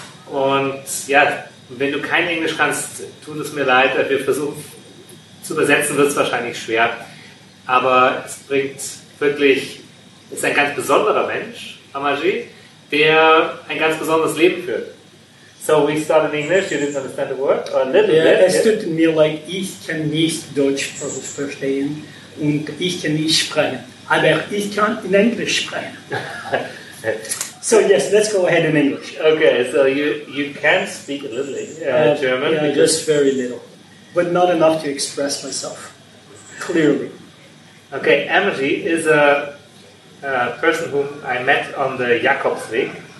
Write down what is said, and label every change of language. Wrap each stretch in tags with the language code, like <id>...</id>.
<de>Und ja, wenn du kein Englisch kannst, tut es mir leid, wir versuchen zu übersetzen, wird es wahrscheinlich schwer, aber es bringt wirklich, ist ein ganz besonderer Mensch, Amagi, der ein ganz besonderes Leben führt.</de> <en>So we start in English, you didn't understand the word? Or a little bit,</en> <de>es tut mir leid, ich kann nicht Deutsch verstehen und ich kann nicht sprechen, aber ich kann in Englisch sprechen.</de> <en>So yes, let's go ahead in English. Okay, so you can speak a little German? Yeah, just very little, but not enough to express myself clearly. Okay, Amagi is a person whom I met on the Jakobsweg.</en>